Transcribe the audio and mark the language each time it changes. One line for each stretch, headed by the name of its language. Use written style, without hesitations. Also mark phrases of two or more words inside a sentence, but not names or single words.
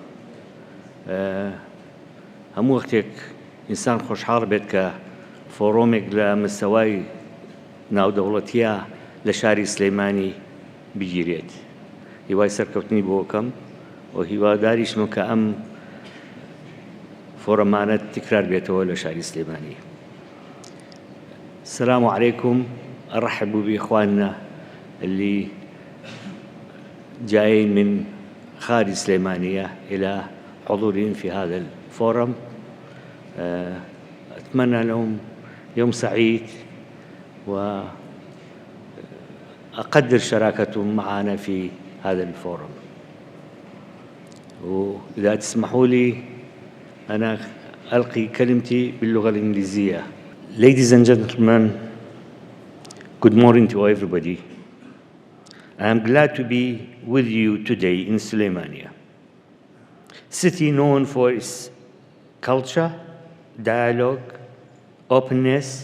Central Kurdish: هەموو وەختێک ئینسان خۆشحاڵ بێت کە فۆڕۆمێک لە مستەوای ناودەوڵەتیە لە شاری سلەیمانی بگیرێت. هیوای سەرکەوتنی بۆ ئەکەم و هیواداریشم کە ئەم فۆرەمانە تکرار بێتەوە لە شاری سلەیمانی.
Arabic: السلام عليكم، أرحب بإخواننا اللي جايين من خارج السليمانية إلى حضورهم في هذا الفورم. أتمنى لهم يوم سعيد وأقدر شراكتهم معنا في هذا الفورم. وإذا تسمحوا لي أنا ألقي كلمتي باللغة الإنجليزية.
English: Ladies and gentlemen, good morning to everybody. I am glad to be with you today in Suleimania, city known for its culture, dialogue, openness.